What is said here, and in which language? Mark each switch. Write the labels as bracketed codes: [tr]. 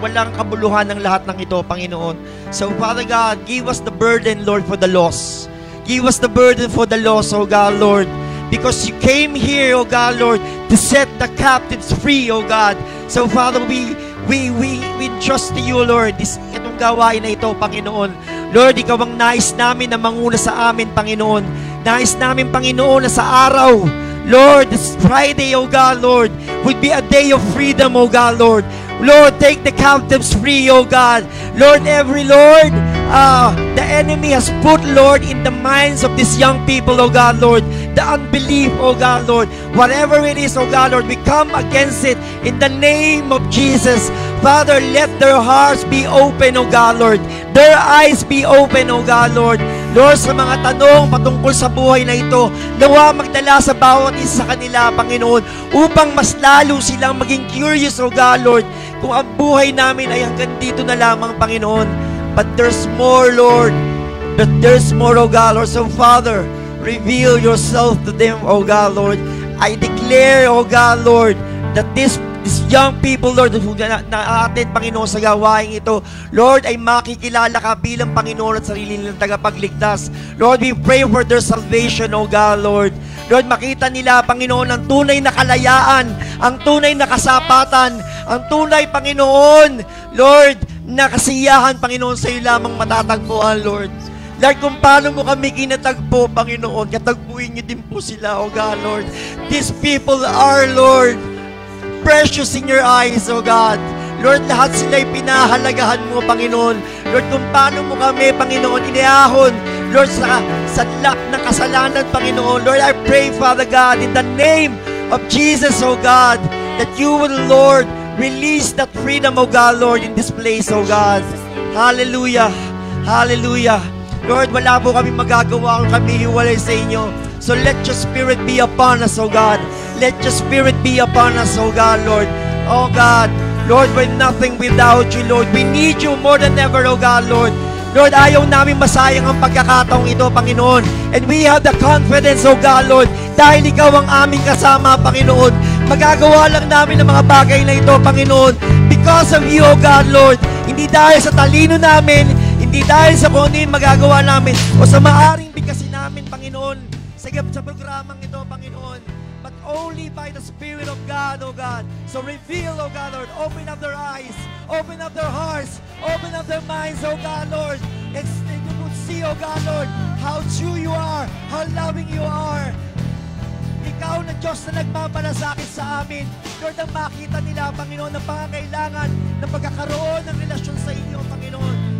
[tl] Walang kabuluhan ng lahat ng ito, Panginoon. [en] So, Father God, give us the burden, Lord, for the lost. Give us the burden for the lost, O God, Lord. because you came here, oh God, Lord, to set the captives free, oh God. So Father, we trust to you, Lord, [tl] itong gawain na ito, [en] Panginoon. [tl] Lord, ikaw ang nais namin na manguna sa amin, Panginoon. Nais namin, Panginoon, na sa araw, [en] Lord, this Friday, oh God, Lord, would be a day of freedom, oh God, Lord. Lord, take the captives free, oh God. Lord, the enemy has put, Lord, in the minds of these young people, oh God, Lord, the unbelief, oh God, Lord. Whatever it is, oh God, Lord, we come against it in the name of Jesus. Father, let their hearts be open, oh God, Lord. Their eyes be open, oh God, Lord. [tl] Lord, sa mga tanong patungkol sa buhay na ito, nawa magdala sa bawat isa sa kanila, Panginoon, upang mas lalo silang maging curious, oh God, Lord, kung ang buhay namin ay hanggang dito na lamang, Panginoon. [en] But there's more, Lord. But there's more, oh God, Lord. So, Father, reveal yourself to them, oh God, Lord. I declare, oh God, Lord, that these young people, Lord, who [tl] na-attend, Panginoon, sa gawain ito, Lord, ay makikilala ka bilang Panginoon at sarili nilang tagapagligtas. [en] Lord, we pray for their salvation, oh God, Lord. [tl] Lord, makita nila, Panginoon, ang tunay na kalayaan, ang tunay na kasapatan, ang tunay, Panginoon, Lord, na kasiyahan, Panginoon, sa iyo lamang matatagpuan, Lord. Lord, kung paano mo kami kinatagpo, Panginoon, katagpuin niyo din po sila, oh God, Lord. [en] These people are, Lord, precious in your eyes, oh God. [tl] Lord, lahat sila'y pinahalagahan mo, Panginoon. Lord, kung paano mo kami, Panginoon, iniahon, Lord, sa sadlak ng kasalanan, Panginoon. [en] Lord, I pray, Father God, in the name of Jesus, oh God, that you will, Lord, release that freedom, oh God, Lord, in this place, oh God. [tl] Hallelujah. Hallelujah. Lord, wala po kami magagawa kung kami hiwalay sa inyo. [en] So let your spirit be upon us, oh God. Let your spirit be upon us, oh God, Lord. Oh God, Lord, we're nothing without you, Lord. We need you more than ever, oh God, Lord. [tl] Lord, ayaw namin masayang ang pagkakataong ito, Panginoon. [en] And we have the confidence, oh God, Lord, [tl] dahil ikaw ang aming kasama, [en] Panginoon. [tl] Magagawa lang namin ang mga bagay na ito, Panginoon, [en] because of you, [tl] oh God, Lord. Hindi dahil sa talino namin, hindi dahil sa kung ano yung magagawa namin o sa maaring bigkasin namin, Panginoon, sa programang ito, Panginoon, [en] but only by the Spirit of God, oh God. So reveal, oh God, Lord, open up their eyes, open up their hearts, open up their minds, oh God, Lord, and you could see, oh God, Lord, how true you are, how loving you are. [tl] Ikaw na Diyos na nagmamalasakit sa amin. Lord, ang makita nila, Panginoon, ang pangangailangan na pagkakaroon ng relasyon sa inyo, Panginoon.